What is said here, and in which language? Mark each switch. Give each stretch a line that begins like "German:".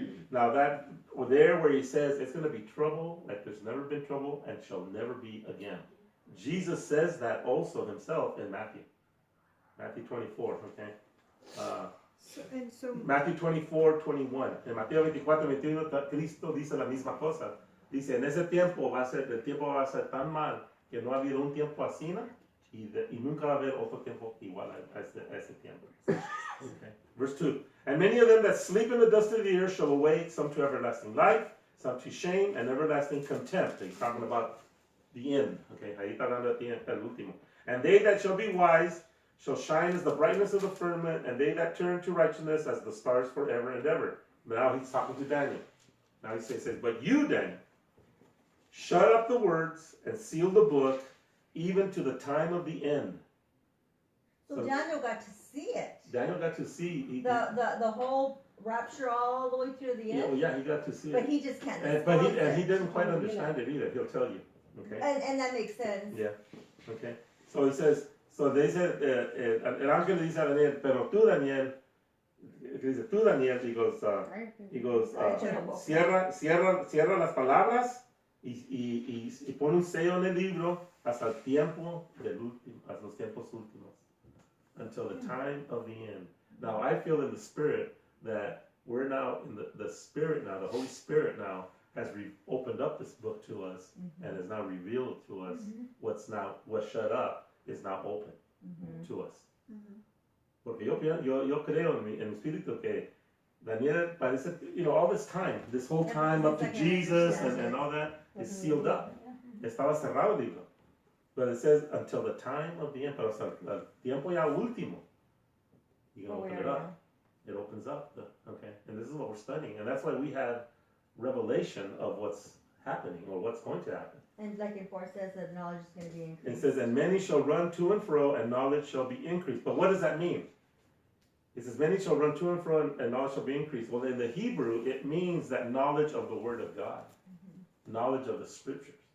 English: Now that there where he says it's going to be trouble like there's never been trouble and shall never be again. Jesus says that also himself in Matthew 24. Okay. So Matthew 24:21.
Spanish: En Mateo 24:21 Cristo dice la misma cosa. Dice, en ese tiempo el tiempo va a ser tan mal que no ha habido un tiempo así y nunca va a haber otro tiempo igual a ese tiempo.
English: Okay. Verse 2. And many of them that sleep in the dust of the earth shall awake, some to everlasting life, some to shame and everlasting contempt. He's talking about the end.
Spanish: Okay, ahí está hablando
English: at the end,
Spanish: el último.
English: And they that shall be wise shall shine as the brightness of the firmament, and they that turn to righteousness as the stars forever and ever. Now he's talking to Daniel. Now he says, but you, Daniel, shut up the words and seal the book, even to the time of the end. So Daniel got to see it. Daniel got to see The whole rapture all the way through the end. yeah, he got to see But it. he just can't. But disclose he it. didn't quite understand it either. He'll tell you. Okay. And that makes sense. Yeah. Okay. So he says. So they said,
Spanish: el ángel le dice a Daniel, pero tú Daniel, dice tú Daniel,
English: he goes,
Spanish: cierra las palabras y pone un sello en el libro hasta el tiempo del último, hasta los tiempos últimos,
English: until the time of the end. Now I feel in the spirit that we're now in the spirit now, the Holy Spirit now has opened up this book to us and has now revealed to us what's shut up is now open to us.
Spanish: Porque yo creo en mi espíritu que Daniel parece,
English: all this time, this whole time up to Jesus and all that is sealed up.
Spanish: Estaba cerrado el libro.
English: But it says until the time of the end,
Spanish: pero hasta el tiempo ya último.
English: You can open it up. It opens up. Okay. And this is what we're studying. And that's why we have revelation of what's happening or what's going to happen. And like in 4 says that knowledge is going to be increased. It says, and many shall run to and fro, and knowledge shall be increased. But what does that mean? It says, many shall run to and fro, and knowledge shall be increased. Well, in the Hebrew, it means that knowledge of the Word of God, knowledge of the Scriptures.